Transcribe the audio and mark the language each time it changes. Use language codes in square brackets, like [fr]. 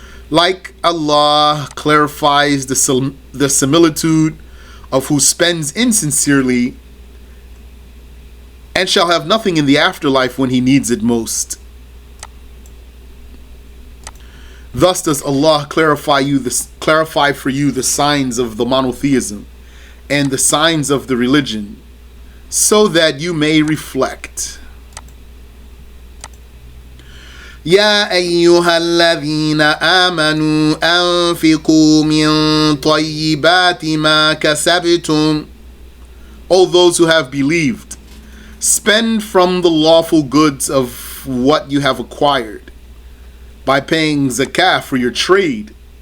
[en] Like Allah clarifies the similitude of who spends insincerely and shall have nothing in the afterlife when he needs it most. Thus does Allah clarify for you the signs of the monotheism and the signs of the religion, so that you may reflect. [ar] يا أيها الذين آمنوا أنفقوا من طيبات ما كسبتم. [en] O those who have believed, spend from the lawful goods of what you have acquired by paying zakah for your trade.